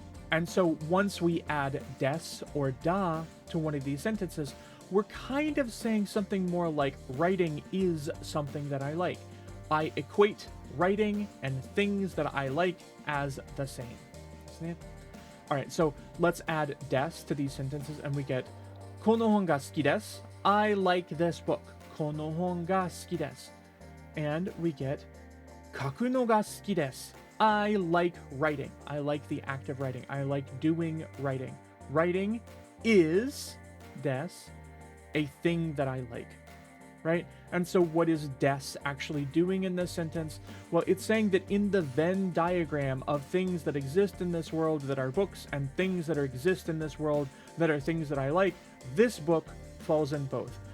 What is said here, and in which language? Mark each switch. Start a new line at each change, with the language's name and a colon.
English: And so once we add des or da to one of these sentences, we're kind of saying something more like writing is something that I like. I equate writing and things that I like as the same. All right, so let's add des to these sentences and we get
Japanese: この本が好きです.
English: I like this book.
Japanese: この本が好きです.
English: And we get
Japanese: 書くのが好きです.
English: I like writing. I like the act of writing. I like doing writing. Writing is des, a thing that I like, right? And so what is des actually doing in this sentence? Well, it's saying that in the Venn diagram of things that exist in this world that are books and things that exist in this world that are things that I like, this book falls in both.